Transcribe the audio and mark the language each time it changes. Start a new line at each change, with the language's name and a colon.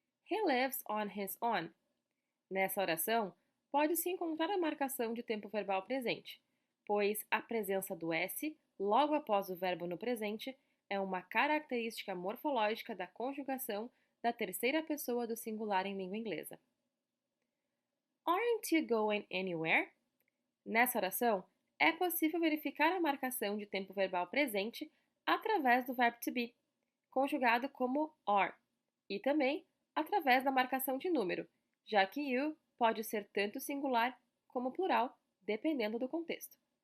English: He lives on his own.
Portuguese: Nessa oração, pode-se encontrar a marcação de tempo verbal presente, pois a presença do S logo após o verbo no presente é uma característica morfológica da conjugação da terceira pessoa do singular em língua inglesa.
English: Aren't you going anywhere?
Portuguese: Nessa oração, é possível verificar a marcação de tempo verbal presente através do verbo to be, conjugado como are, e também através da marcação de número, já que you pode ser tanto singular como plural, dependendo do contexto.